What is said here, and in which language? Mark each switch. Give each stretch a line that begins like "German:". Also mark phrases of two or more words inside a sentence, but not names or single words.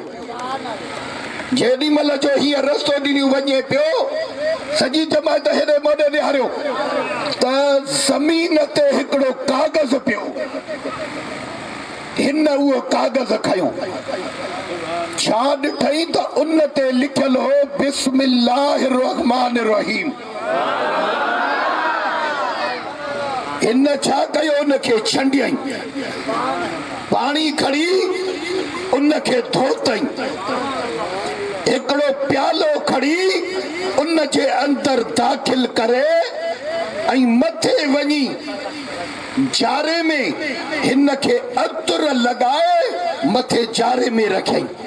Sindhi: जेॾी महिल जो हीअ रस्तो ॾिनियो वञे पियो, सॼी जमात हेॾे मोॾे ॾियारियो त ज़मीन ते हिकिड़ो कागज़ पियो। हिन उहो कागज़ खयो, छा ॾिठई त उन ते लिखियल हो
Arabic: بسم الله الرحمن الرحيم.
Sindhi: हिन छा कयो, उनखे छंडियई, पाणी खणी उनखे धोतई, हिकिड़ो प्यालो खणी उन जे अंदर दाख़िल करे ऐं मथे वञी जारे में हिन खे अतर लॻाए मथे जारे में रखई।